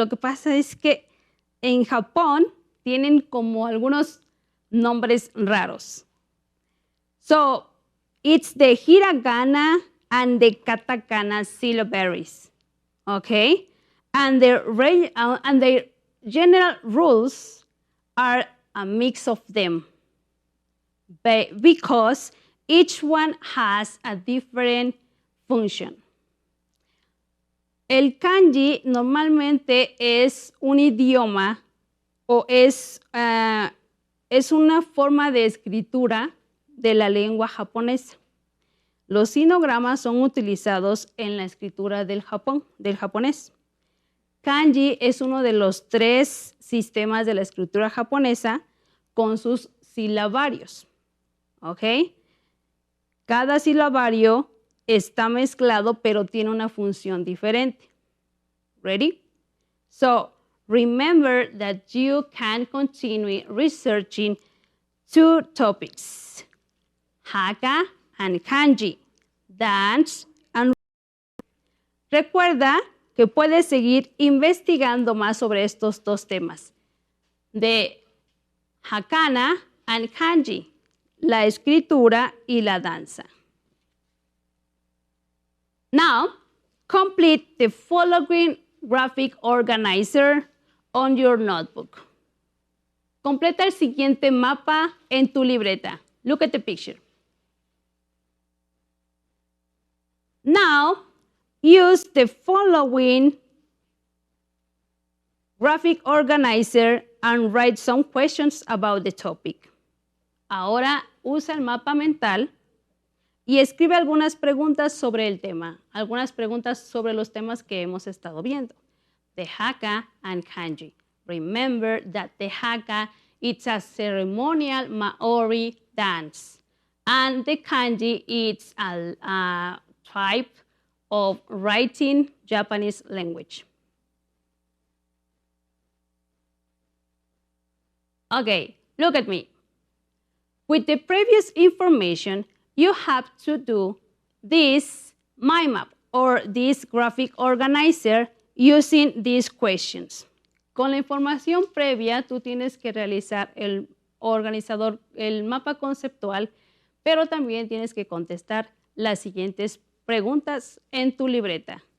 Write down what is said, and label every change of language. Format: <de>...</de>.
<es>Lo que pasa es que en Japón tienen como algunos nombres raros.</es> <en>So, it's the hiragana and the katakana syllabaries, okay? And the general rules are a mix of them because each one has a different function.</en> <es>El kanji normalmente es un idioma o es una forma de escritura de la lengua japonesa. Los sinogramas son utilizados en la escritura del japonés. Kanji es uno de los 3 sistemas de la escritura japonesa con sus silabarios. ¿Ok? Cada silabario está mezclado, pero tiene una función diferente.</es> <en>Ready? So, remember that you can continue researching 2 topics, Haka and Kanji, dance and...</en> <es>Recuerda que puedes seguir investigando más sobre estos 2 temas, de Hakana and Kanji, la escritura y la danza.</es> <en>Now, complete the following graphic organizer on your notebook.</en> <es>Completa el siguiente mapa en tu libreta.</es> <en>Look at the picture. Now, use the following graphic organizer and write some questions about the topic.</en> <es>Ahora usa el mapa mental y escribe algunas preguntas sobre el tema, algunas preguntas sobre los temas que hemos estado viendo.</es> <en>The Haka and Kanji. Remember that the Haka is a ceremonial Maori dance, and the Kanji is a type of writing Japanese language. Okay, look at me. With the previous information, you have to do this mind map or this graphic organizer using these questions.</en> <es>Con la información previa, tú tienes que realizar el organizador, el mapa conceptual, pero también tienes que contestar las siguientes preguntas en tu libreta.</es>